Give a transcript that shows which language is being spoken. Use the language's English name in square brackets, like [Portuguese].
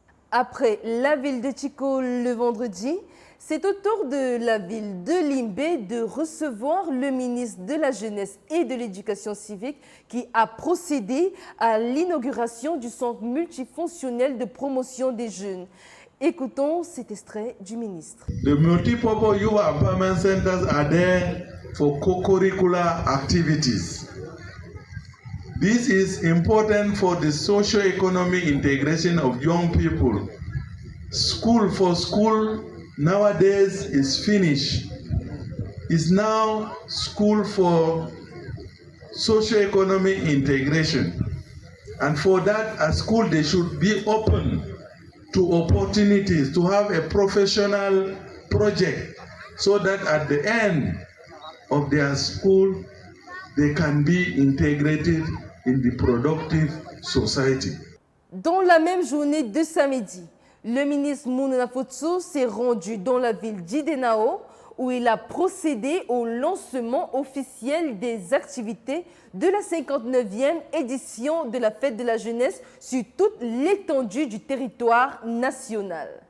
[French] Après la ville de Chico le vendredi, c'est au tour de la ville de Limbé de recevoir le ministre de la Jeunesse et de l'Éducation civique qui a procédé à l'inauguration du centre multifonctionnel de promotion des jeunes. Écoutons cet extrait du ministre. [English] The multipurpose youth empowerment centers are there for co-curricular activities. This is important for the socio-economic integration of young people. School for school nowadays is finished. It's now school for socio-economic integration. And for that, a school, they should be open to opportunities to have a professional project so that at the end of their school, they can be integrated in the productive society. [French] Dans la même journée de samedi, le ministre Mounouna Futsu s'est rendu dans la ville d'Idenao où il a procédé au lancement officiel des activités de la 59e édition de la Fête de la Jeunesse sur toute l'étendue du territoire national.